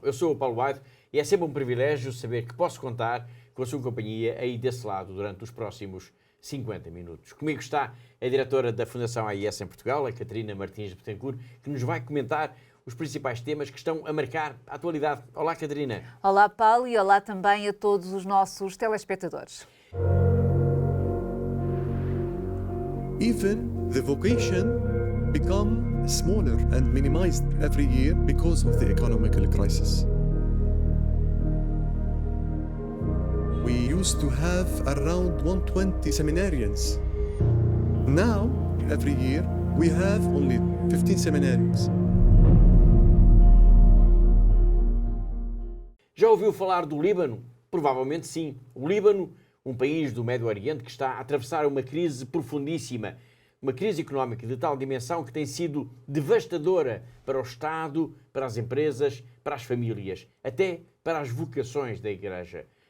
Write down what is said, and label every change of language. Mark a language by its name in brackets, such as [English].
[Portuguese] Eu sou o Paulo White e é sempre um privilégio saber que posso contar com a sua companhia aí desse lado durante os próximos 50 minutos. Comigo está a diretora da Fundação AIS em Portugal, a Catarina Martins Betancourt, que nos vai comentar os principais temas que estão a marcar a atualidade. Olá, Catarina. Olá, Paulo, e olá também a todos os nossos telespectadores. [English] Even the vocation become smaller and minimized every year because of the economical crisis. We used to have around 120 seminarians. Now, every year, we have only 15 seminarians. [Portuguese] Já ouviu falar do Líbano? Provavelmente sim. O Líbano, um país do Médio Oriente que está a atravessar uma crise profundíssima, uma crise económica de tal dimensão que tem sido devastadora para o Estado, para as empresas, para as famílias, até para as vocações da Igreja.